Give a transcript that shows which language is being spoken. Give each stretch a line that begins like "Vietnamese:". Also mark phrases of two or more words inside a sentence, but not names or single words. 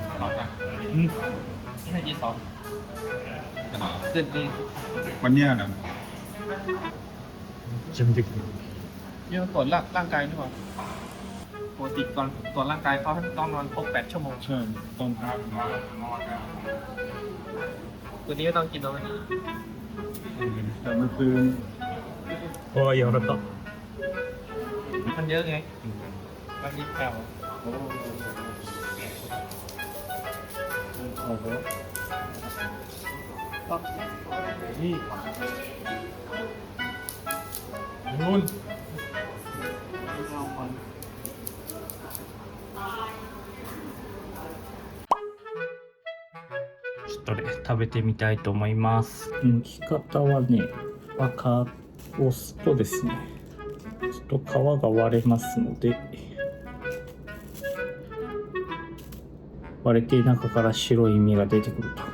Japanese: うん。
Thai: ที่ให้22เส้นนี้ วันเนี้ยนะ
Japanese: めっちゃ見てくる。
Thai: เรื่องตรวจร่างกายด้วยปกติก่อนตรวจร่างกายเขาต้องนอนครบ8 ชั่วโมง ใช่ต้องพัก ตัวนี้ก็ต้องกินแล้วไหม แต่เมื่อคืน
Japanese: ああ、やられた。
Thai: มันเยอะไงมันมีแผ่ว นู่น
Japanese: ちょっとね、食べてみたいと思います。剥き方はね、押すとですね、ちょっと皮が割れますので、割れて中から白い実が出てくると。